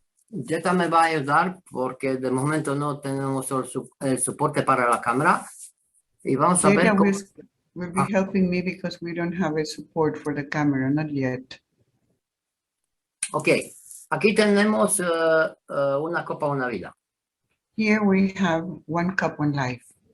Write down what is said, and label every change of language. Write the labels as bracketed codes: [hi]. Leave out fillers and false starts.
[es] Jetta me va a ayudar porque de momento no tenemos el soporte para la cámara y vamos a ver Jada cómo... [en] will be helping me because we don't have a support for the camera, not yet. [es] Ok, aquí tenemos una copa, una vida. [en] Here we have one cup, one life.